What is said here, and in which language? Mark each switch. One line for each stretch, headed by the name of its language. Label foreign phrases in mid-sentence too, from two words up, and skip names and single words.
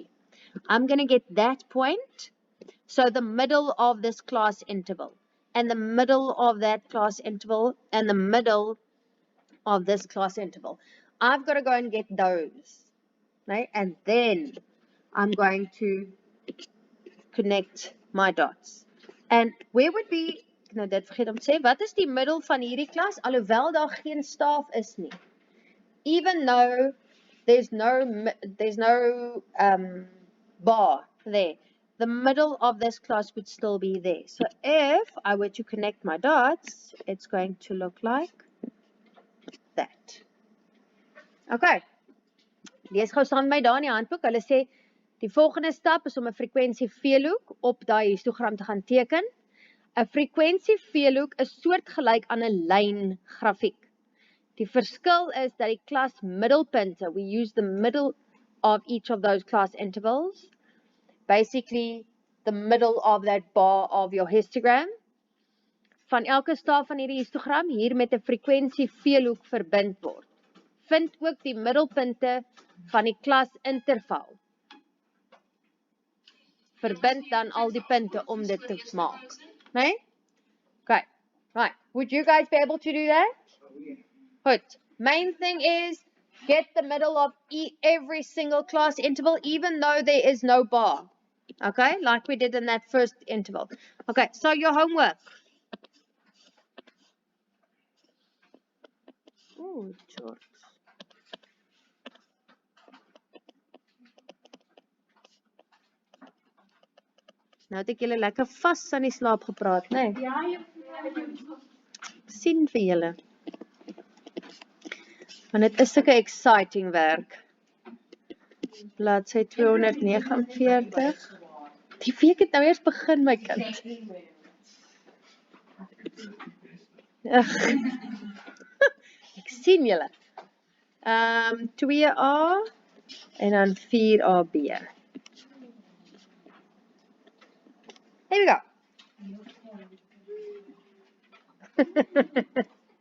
English: I'm going to get that point, so the middle of this class interval, and the middle of that class interval, and the middle of this class interval. I've got to go and get those, right? And then I'm going to connect my dots. And where would be,
Afrikaans: nou dit vergeet om te sê, wat is die middel van hierdie klas, alhoewel daar geen staaf is nie?
English: Even though there's no bar there, the middle of this class would still be there. So if I were to connect my dots, it's going to look like that. Okay.
Afrikaans: Lees gou saam met my daar in die handboek. Hulle sê die volgende stap is om 'n frekwensie veelhoek op daai histogram te gaan teken. 'n Frekwensie veelhoek is soortgelyk aan 'n lyn grafiek. Die verskil is dat die klas middelpunte,
English: we use the middle of each of those class intervals, basically the middle of that bar of your histogram,
Afrikaans: van elke staaf van hierdie histogram hier met 'n frekwensie veelhoek verbind word. Vind ook die middelpunte van die klasinterval. Verbind dan al die punte om dit te maak. Nee?
English: Okay. Right. Would you guys be able to do that? Good. Main thing is get the middle of every single class interval, even though there is no bar. Okay, like we did in that first interval. Okay, so your homework. Ooh, short.
Afrikaans: Nou het ek julle lekker vas aan die slaap gepraat, né? Nee? Ja, jy Sien vir julle. Want dit is sulke exciting werk. Bladsy 249. Die week het nou eers begin, my kind. Ek sien julle. 2A en dan 4AB.
English: There we go.